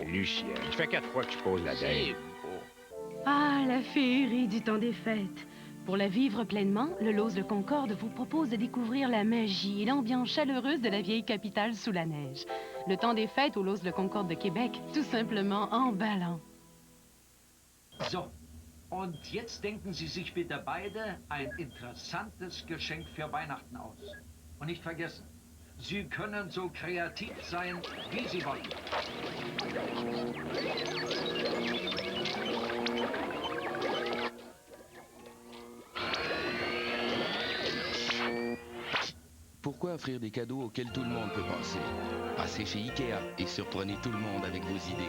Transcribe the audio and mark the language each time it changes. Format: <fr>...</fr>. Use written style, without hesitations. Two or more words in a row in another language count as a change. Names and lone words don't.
<fr>Lucienne, ça fait 4 fois que tu poses la dème. Ah, la féerie du temps des fêtes. Pour la vivre pleinement, le Lose le Concorde vous propose de découvrir la magie et l'ambiance chaleureuse de la vieille capitale sous la neige. Le temps des fêtes au Lose le Concorde de Québec, tout simplement emballant.</fr> <de>So, und jetzt denken Sie sich bitte beide ein interessantes Geschenk für Weihnachten aus. Und nicht vergessen, Sie können so kreativ sein, wie Sie wollen.</de> <fr>Pourquoi offrir des cadeaux auxquels tout le monde peut penser? Passez chez Ikea et surprenez tout le monde avec vos idées.</fr>